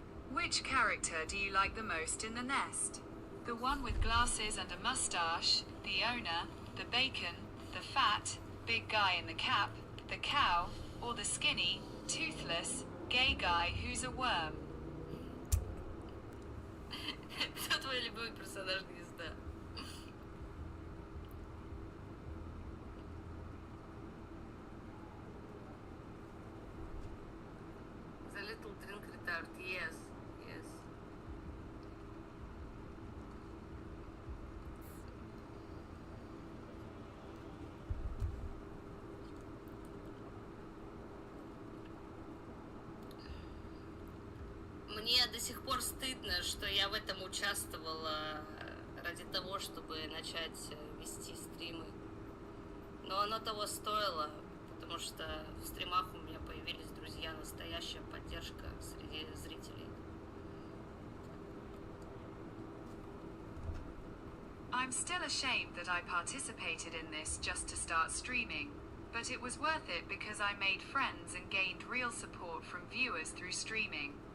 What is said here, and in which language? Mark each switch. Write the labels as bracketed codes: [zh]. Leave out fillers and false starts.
[en] Which character do you like the most in The Nest? The one with glasses and a mustache, the owner, the bacon, the fat, big guy in the cap, the cow, or the skinny, toothless, gay guy who's a worm? [ru] Кто твой любимый персонаж Гнезда? [en] The little drink retard, yes, yes. [ru] Мне до сих пор стыдно, что я в этом участвовала ради того, чтобы начать вести стримы. Но оно того стоило, потому что в стримах у меня появились друзья, настоящая поддержка среди зрителей. [en] I'm still ashamed that I participated in this just to start streaming, but it was worth it because I made friends and gained real support from viewers through streaming.